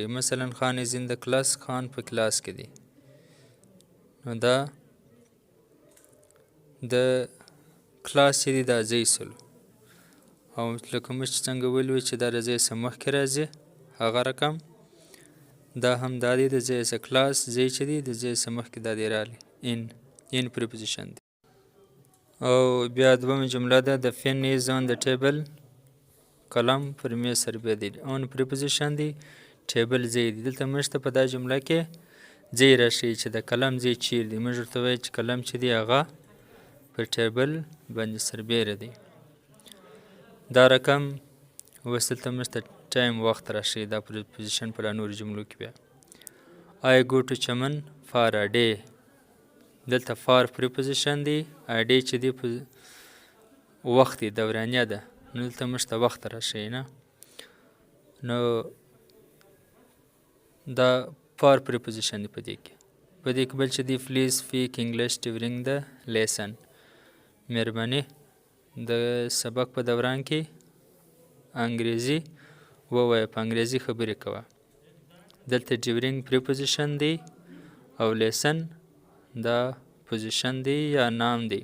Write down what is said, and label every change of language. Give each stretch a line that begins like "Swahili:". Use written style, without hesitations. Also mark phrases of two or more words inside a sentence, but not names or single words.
Pashto: مثلا
English: Khan is in the class,
Pashto: خان په کلاس کې دی. نو دا د کلاس چې دی دا ځای سلو. او لکه موږ چې څنګه ویلو چې دا د ځای څخه مخکې راځي هغه رقم، دا هم دا دی د ځای څخه کلاس ځای چې دی د ځای څخه مخکې دا دی راغلی.
English: in preposition
Pashto: دی. او بیا دویمه جمله ده د
English: pen is on the table،
Pashto: قلم پر میز سره دی.
English: on preposition
Pashto: دی، ټیبل ځای دی. دلته موږ ته په دا جمله کې ځای راشي چې د قلم ځای چیرې دی. موږ ورته وایو چې قلم چې دی هغه پر ټیبل باندې سربیره دی. دا رقم اوس دلته موږ ته ټایم وخت راشي. دا پریپوزیشن په نورو جملو کې بیا
English: I go to چمن for a day.
Pashto: دلته
English: for preposition
Pashto: دی، اډی چې دی وخت دی، دورانیه ده. نو دلته موږ ته وخت راشي نه. نو دا
English: for preposition
Pashto: دی په دې کې. په دې کې بل چې دی
English: please speak English during the lesson.
Pashto: مهرباني د سبق په دوران کې انګریزي ووایه، په انګریزي خبرې کوه. دلته
English: during preposition
Pashto: دی او lesson دا پوزیشن دی یا نام دی.